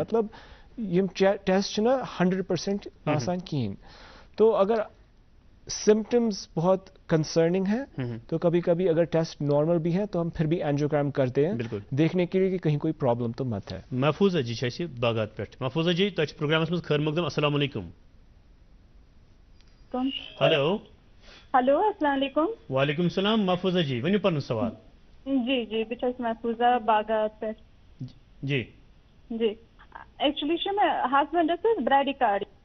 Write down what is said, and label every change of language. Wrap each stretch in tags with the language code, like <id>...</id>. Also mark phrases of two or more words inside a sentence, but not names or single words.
<ur>مطلب یہ ٹیسٹ نا 100%</ur> <ks>آسان کہین.</ks> <ur>تو اگر سمٹمز بہت کنسرننگ ہیں تو کبھی کبھی اگر ٹیسٹ نارمل بھی ہیں تو ہم پھر بھی اینجیوگرام کرتے ہیں دیکھنے کے لیے کہ کہیں کوئی پرابلم تو مت ہے.</ur> <ks>محفوظہ جی چھِ باغات پٮ۪ٹھ. محفوظہ جی تۄہہِ چھُ پروگرامس منٛز خٲر مقدم.</ks> <ar>السلام علیکم. ہیلو ہیلو السلام علیکم. وعلیکم السلام.</ar> <ks>محفوظہ جی ؤنِو پنُن سوال. جی جی بہٕ چھَس محفوظہ باغات پٮ۪ٹھ. جی جی ایکچُؤلی چھُ مےٚ ہسبنڈس حظ برٛیڈی کارڈ.</ks>